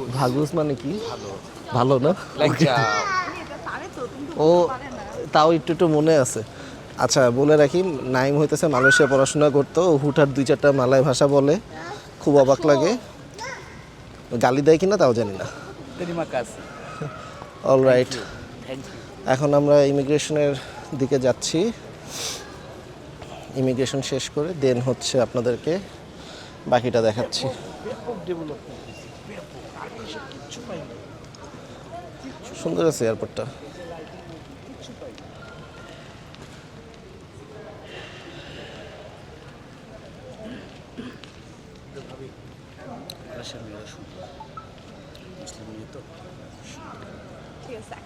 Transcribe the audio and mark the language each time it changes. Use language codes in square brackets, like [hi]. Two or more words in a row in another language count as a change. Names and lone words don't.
[bn] ভাগুস মানে কি? ভালো না? লেগজা ও তাও একটু একটু মনে আছে। আচ্ছা বলে রাখি, নাইম হইতেছে মালয়েশিয়া পড়াশোনা করতো, ও হুঠার 2-4টা মালয় ভাষা বলে, খুব অবাক লাগে। গালি দেয় কিনা তাও জানি না। [ms] terima kasih [bn] অলরাইট, [en] thank you [bn] এখন আমরা ইমিগ্রেশনের দিকে যাচ্ছি। ইমিগ্রেশন শেষ করে দেন হচ্ছে আপনাদেরকে বাকিটা দেখাচ্ছি। সুন্দর আছে এয়ারপোর্টটা। ঠিক আছে একটা